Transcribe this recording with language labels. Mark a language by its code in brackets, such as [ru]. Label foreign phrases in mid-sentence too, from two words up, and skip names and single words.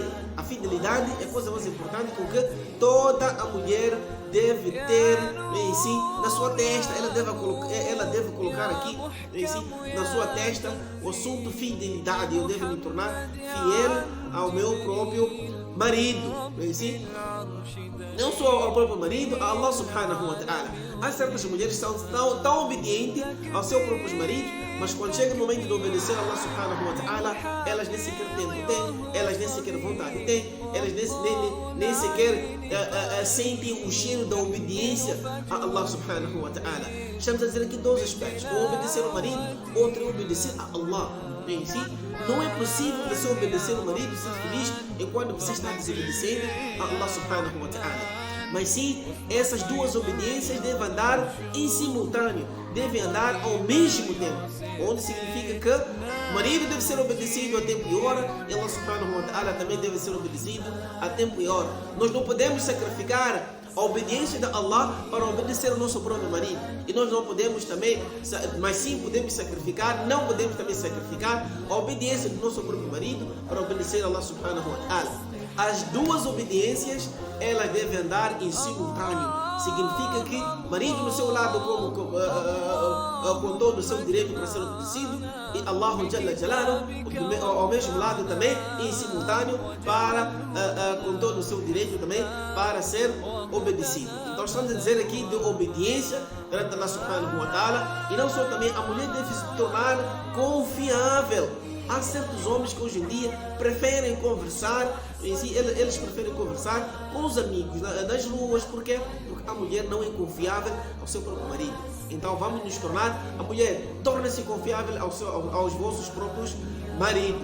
[pt] A fidelidade é a coisa mais importante com que toda a mulher deve ter na sua testa. Ela deve colocar aqui na sua testa o assunto fidelidade. Eu devo me tornar fiel ao meu próprio marido. Não só ao próprio marido, a [ar] الله سبحانه وتعالى. [pt] Há certas mulheres que são tão obedientes aos seus próprios maridos, mas quando chega o momento de obedecer a [ar] الله سبحانه وتعالى, [pt] elas nem sequer tempo têm, elas nem sequer vontade têm, elas nem sequer sentem o cheiro da obediência a [ar] الله سبحانه وتعالى. [pt] Estamos a dizer aqui dois aspectos: um obedecer ao marido, outro é obedecer a Allah. Não é possível você obedecer ao marido e ser feliz enquanto você está desobedecendo a [ar] الله سبحانه وتعالى. [pt] Mas sim, essas duas obediências devem andar em simultâneo, devem andar ao mesmo tempo, onde significa que o marido deve ser obedecido a tempo e hora, e [ar] الله سبحانه وتعالى [pt] também deve ser obedecido a tempo e hora. Nós não podemos sacrificar a obediência de Allah para obedecer ao nosso próprio marido, e nós não podemos também, mas sim podemos sacrificar, não podemos também sacrificar a obediência do nosso próprio marido para obedecer a [ar] الله سبحانه وتعالى. [pt] As duas obediências, elas devem andar em simultâneo. Significa que o marido no seu lado com todo o seu direito para ser obedecido, e [ar] الله جل جلاله [pt] ao mesmo lado também em simultâneo com todo o seu direito também para ser obedecido. Então estamos a dizer aqui de obediência perante [ar] الله سبحانه وتعالى, [pt] e não só também a mulher deve se tornar confiável. Há certos homens que hoje em dia preferem conversar, eles preferem conversar com os amigos nas ruas, porque a mulher não é confiável ao seu próprio marido. Então vamos nos tornar, a mulher torna-se confiável aos vossos próprios maridos.